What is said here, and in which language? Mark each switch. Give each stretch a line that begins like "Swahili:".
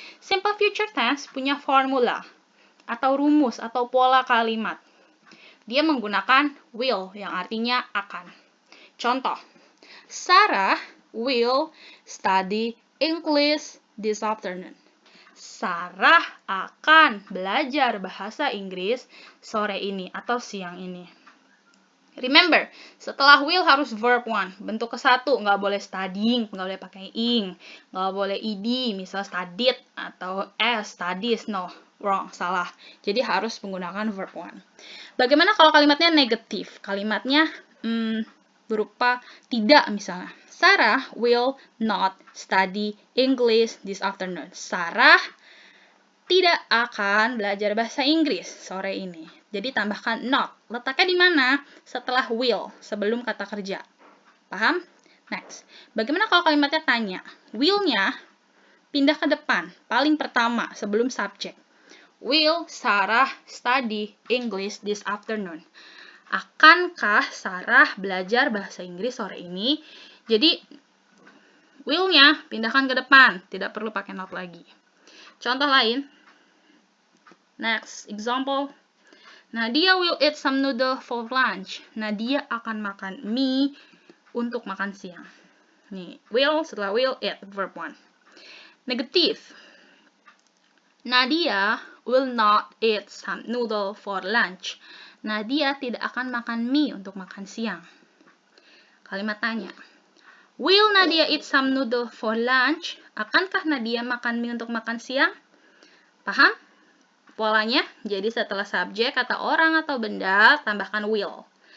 Indonesian: Simple future tense punya formula atau rumus atau pola kalimat. Dia menggunakan will yang artinya akan.
English: Contoh, Sarah will study English this afternoon.
Indonesian: Sarah akan belajar bahasa Inggris sore ini atau siang ini. Remember, setelah will harus verb 1. Bentuk ke-1, nggak boleh studying, nggak boleh pakai ing, nggak boleh ed, misal studied atau studies,
English: no, wrong,
Indonesian: salah. Jadi harus menggunakan verb 1. Bagaimana kalau kalimatnya negatif? Kalimatnya berupa tidak misalnya.
English: Sarah will not study English this afternoon.
Indonesian: Sarah tidak akan belajar bahasa Inggris sore ini. Jadi tambahkan not. Letaknya di mana? Setelah will, sebelum kata kerja. Paham? Next. Bagaimana kalau kalimatnya tanya? Will-nya pindah ke depan, paling pertama, sebelum subject.
English: Will Sarah study English this afternoon?
Indonesian: Akankah Sarah belajar bahasa Inggris sore ini? Jadi, will-nya pindahkan ke depan, tidak perlu pakai not lagi. Contoh lain.
English: Next example. Nadia will eat some noodle for lunch.
Indonesian: Nadia akan makan mie untuk makan siang. Nih, will setelah will, eat, verb 1. Negatif.
English: Nadia will not eat some noodle for lunch.
Indonesian: Nadia tidak akan makan mie untuk makan siang. Kalimat tanya.
English: Will Nadia eat some noodle for lunch?
Indonesian: Akankah Nadia makan mie untuk makan siang? Paham? Polanya, jadi setelah subjek kata orang atau benda, tambahkan will.